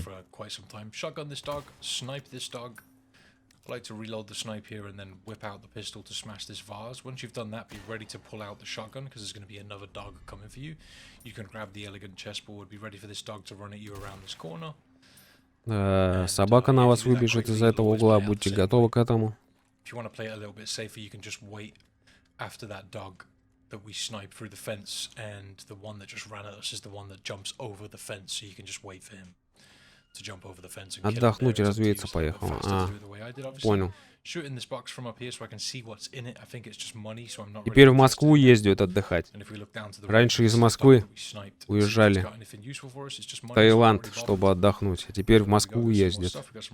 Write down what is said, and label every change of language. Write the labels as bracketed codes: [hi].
[en] for quite some time. Shotgun this dog, snipe this dog. I like to reload the snipe here and then whip out the pistol to smash this vase. Once you've done that, be ready to pull out the shotgun because there's going to be another dog coming for you. You can grab the elegant chessboard, be ready for this dog to run at you around this corner. [ru] Собака на вас выбежит из этого угла, будьте готовы к этому. [en] If you want to play it a little bit safer, you can just wait after that dog that we snipe through the fence, and the one that just ran at us is the one that jumps over the fence, so you can just wait for him to jump over the fence and kill him. [ru] Отдохнуть и развеяться поехал. Понял. Теперь в Москву ездят отдыхать. Раньше из Москвы уезжали в Таиланд, чтобы отдохнуть, а теперь в Москву ездят.